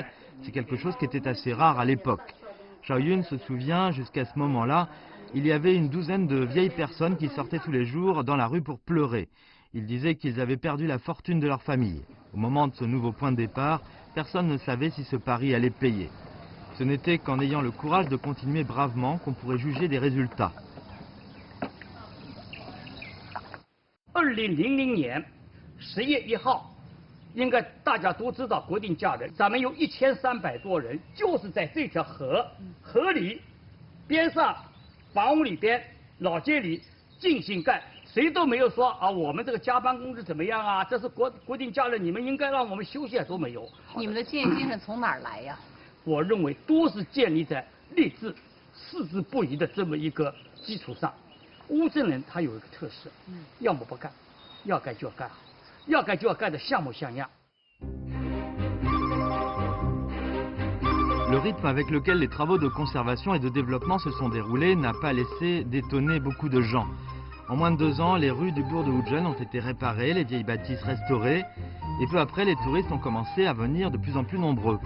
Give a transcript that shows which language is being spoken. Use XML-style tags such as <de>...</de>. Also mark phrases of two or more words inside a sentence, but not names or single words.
<fr>C'est quelque chose qui était assez rare à l'époque. Shao Yun se souvient, jusqu'à ce moment-là, il y avait une douzaine de vieilles personnes qui sortaient tous les jours dans la rue pour pleurer. Ils disaient qu'ils avaient perdu la fortune de leur famille. Au moment de ce nouveau point de départ, personne ne savait si ce pari allait payer. Ce n'était qu'en ayant le courage de continuer bravement qu'on pourrait juger des résultats.</fr> <zh>2000 年10月1号，应该大家都知道国定假日，咱们有1300多人，就是在这条河里边上。房屋里边、老街里进行干，谁都没有说啊，我们这个加班工资怎么样啊？这是国定假日，你们应该让我们休息，都没有。你们的敬业精神从哪儿来呀？我认为都是建立在励志、矢志不渝的这么一个基础上。乌镇人他有一个特色，要么不干，要干就要干好，要干就要干得像模像样。</zh> <fr>Le rythme avec lequel les travaux de conservation et de développement se sont déroulés n'a pas laissé d'étonner beaucoup de gens. En moins de 2 ans, les rues du bourg de Wuzhen ont été réparées, les vieilles bâtisses restaurées, et peu après, les touristes ont commencé à venir de plus en plus nombreux.</fr>